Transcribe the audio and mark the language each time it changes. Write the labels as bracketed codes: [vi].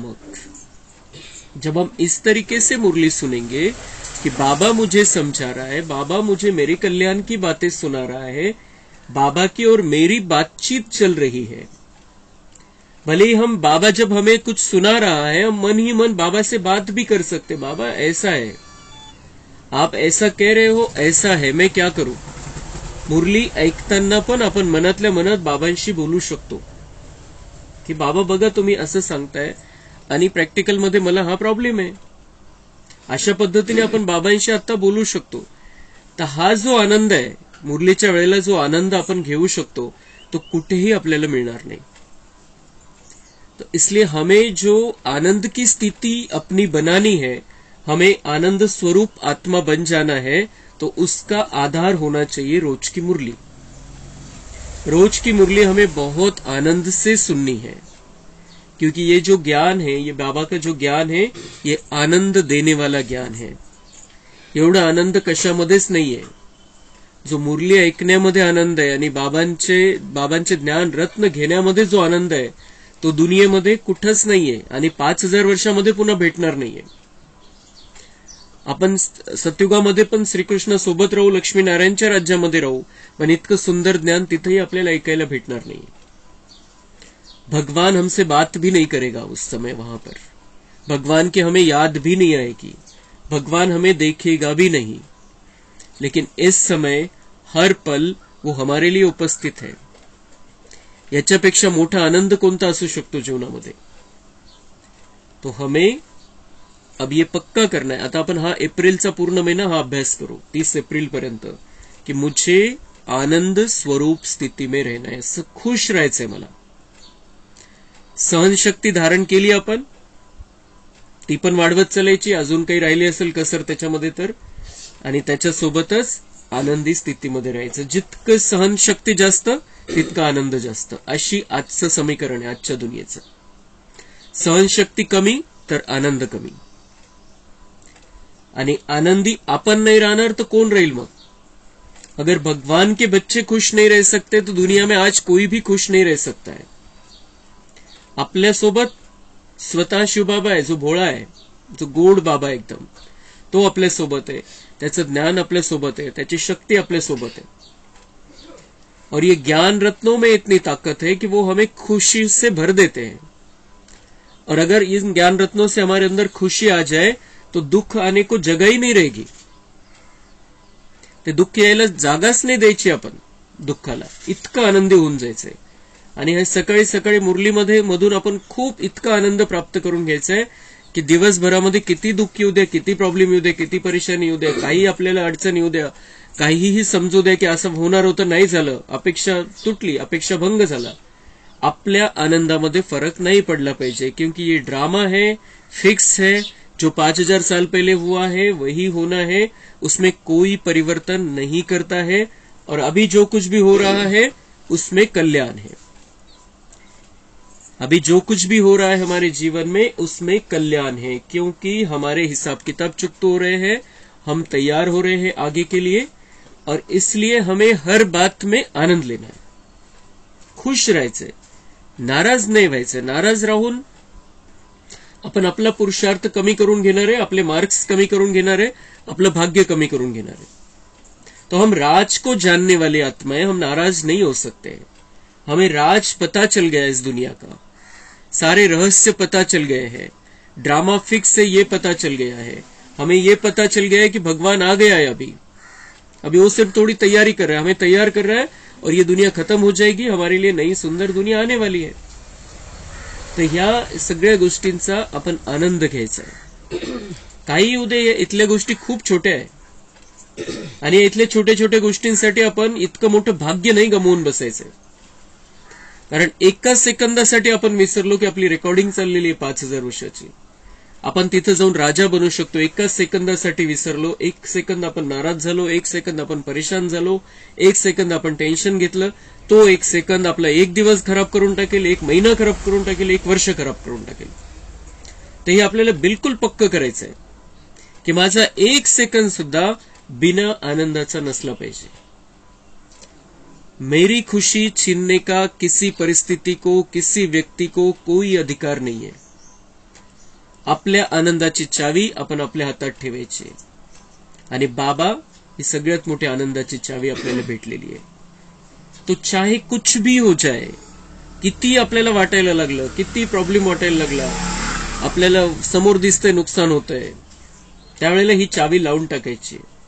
[hi] मग जब हम इस तरीके से मुरली सुनेंगे कि बाबा मुझे समझा रहा है, बाबा मुझे मेरे कल्याण की बातें सुना रहा है, बाबा की और मेरी बातचीत चल रही है। भले ही हम बाबा जब हमें कुछ सुना रहा है, हम मन ही मन बाबा से बात भी कर सकते, बाबा ऐसा है, आप ऐसा कह रहे हो, ऐसा है, मैं क्या करूं। [mr] मुरली ऐकताना पण आपण मनातल्या मनात बाबांशी बोलू शकतो की बाबा बघा तुम्ही असं सांगताय आणि प्रॅक्टिकल मध्ये मला हा प्रॉब्लेम आहे। अशा पद्धतीने आपण बाबांशी आता बोलू शकतो। तर हा जो आनंद आहे, मुरलीच्या वेळेला जो आनंद आपण घेऊ शकतो, तो कुठेही आपल्याला मिळणार नाही। [hi] तो इसलिए हमें जो आनंद की स्थिति अपनी बनानी है, हमें आनंद स्वरूप आत्मा बन जाना है, तो उसका आधार होना चाहिए रोज की मुरली। रोज की मुरली हमें बहुत आनंद से सुननी है, क्योंकि ये जो ज्ञान है, ये बाबा का जो ज्ञान है, ये आनंद देने वाला ज्ञान है। [mr] एवढा आनंद कशामध्येच नाहीये। जो मुरली ऐकण्यामध्ये आनंद आहे आणि बाबांचे ज्ञान रत्न घेण्यामध्ये जो आनंद आहे, तो दुनियेमध्ये कुठंच नाहीये आणि 5000 वर्षामध्ये पुन्हा भेटणार नाहीये। आपण सतयुगामध्ये पण श्रीकृष्ण सोबत राहू, लक्ष्मीनारायणच्या राज्यामध्ये राहू, पण इतकं सुंदर ज्ञान तिथेही आपल्याला ऐकायला भेटणार नाही। [hi] भगवान हमसे बात भी नहीं करेगा उस समय वहां पर, भगवान की हमें याद भी नहीं आएगी, भगवान हमें देखेगा भी नहीं। लेकिन इस समय हर पल वो हमारे लिए उपस्थित है। [mr] याच्यापेक्षा मोठा आनंद कोणता असू शकतो जीवनामध्ये। [hi] तो हमें अब ये पक्का करना है। [mr] आता आपण हा एप्रिलचा पूर्ण महिना हा अभ्यास करू 30 एप्रिल पर्यंत, [hi] कि मुझे आनंद स्वरूप स्थिती में रहना है, [mr] असं खुश राहायचंय मला। सहनशक्ती धारण केली आपण, ती पण वाढवत चालायची, अजून काही राहिली असेल कसर त्याच्यामध्ये तर, आणि त्याच्यासोबतच आनंदी स्थितीमध्ये राहायचं। जितकं सहनशक्ती जास्त तितका आनंद जास्त, अशी आजचं समीकरण आहे आजच्या दुनियेचं। सहनशक्ती कमी तर आनंद कमी, आणि आनंदी आपण नाही राहणार तर कोण राहील मग। [hi] अगर भगवान के बच्चे खुश नहीं रह सकते तो दुनिया में आज कोई भी खुश नहीं रह सकता है। [mr] आपल्या सोबत स्वतः शिवबाबा आहे, जो भोळा आहे, जो गोड बाबा एकदम, तो आपल्या सोबत आहे, त्याचं ज्ञान आपल्या सोबत आहे, त्याची शक्ती आपल्या सोबत है। [hi] और ये ज्ञान रत्नों में इतनी ताकत है कि वो हमें खुशी से भर देते हैं। और अगर इन ज्ञान रत्नों से हमारे अंदर खुशी आ जाए तो दुख आने को जगह ही नहीं रहेगी। [mr] ते दुःख यायला जागाच नाही द्यायची आपण दुःखाला, इतकं आनंदी होऊन जायचंय. आणि हे सकाळी सकाळी मुरलीमध्ये मधून आपण खूप इतका आनंद प्राप्त करून घ्यायचाय की दिवसभरामध्ये किती दुःख येऊ द्या, किती प्रॉब्लेम येऊ द्या, किती परेशानी येऊ द्या, काही आपल्याला अडचण येऊ द्या, काहीही समजू द्या की असं होणार होतं, नाही झालं, अपेक्षा तुटली, अपेक्षा भंग झाला, आपल्या आनंदामध्ये फरक [hi] नहीं पड़ना [mr] पाहिजे. [hi] क्योंकि ये ड्रामा है, फिक्स है, जो 5000 साल पहले हुआ है वही होना है, उसमें कोई परिवर्तन नहीं करता है. और अभी जो कुछ भी हो रहा है उसमें कल्याण है. अभी जो कुछ भी हो रहा है हमारे जीवन में उसमें कल्याण है, क्योंकि हमारे हिसाब किताब चुकते हो रहे हैं, हम तैयार हो रहे हैं आगे के लिए. और इसलिए हमें हर बात में आनंद लेना है, [mr] खुश राहायचंय, नाराज नाही व्हायचं. नाराज राहून आपण आपला पुरुषार्थ कमी करून घेणार आहे, आपले मार्क्स कमी करून घेणार आहे, आपलं भाग्य कमी करून घेणार आहे. [hi] तो हम राज को जानने वाली आत्माएं, हम नाराज नहीं हो सकते. हमें राज पता चल गया इस दुनिया का, सारे रहस्य पता चल गए हैं, ड्रामा फिक्स से ये पता चल गया है, हमें ये पता चल गया है कि भगवान आ गया है. अभी वो सिर्फ थोड़ी तैयारी कर रहा है, हमें तैयार कर रहा है, और ये दुनिया खत्म हो जाएगी, हमारे लिए नई सुंदर दुनिया आने वाली है. [mr] तर ह्या सगळ्या गोष्टींचा आपण आनंद घ्यायचा आहे. काही उद्या इथल्या गोष्टी खूप छोट्या आहे आणि इथल्या छोट्या छोट्या गोष्टींसाठी आपण इतकं मोठं भाग्य नाही गमवून बसायचंय. कारण एका सेकंदासाठी आपण विसरलो की आपली रेकॉर्डिंग चाललेली आहे 5000 वर्षाची. आपण तिथे जाऊन राजा बनू शकतो. एकाच सेकंदासाठी विसरलो, एक सेकंद आपण नाराज झालो, एक सेकंद आपण परेशान झालो, एक सेकंद आपण टेन्शन घेतलं, तो एक सेकंद आपला एक दिवस खराब करून टाकेल, एक महिना खराब करून टाकेल, एक वर्ष खराब करून टाकेल. तर हे आपल्याला बिलकुल पक्क करायचं आहे की माझा एक सेकंद सुद्धा बिना आनंदाचा नसला पाहिजे. [hi] मेरी खुशी छीनने का किसी परिस्थिति को, किसी व्यक्ति को कोई अधिकार नहीं है. [mr] आपल्या आनंदाची चावी आपण आपल्या हातात ठेवायची. आणि बाबा ही सगळ्यात मोठी आनंदाची चावी आपल्याला भेटलेली आहे. [hi] तो चाहे कुछ भी हो जाए, [mr] किती आपल्याला वाटायला लागलं, किती प्रॉब्लेम वाटायला लागला, आपल्याला समोर दिसतंय नुकसान होतंय, त्यावेळेला ही चावी लावून टाकायची.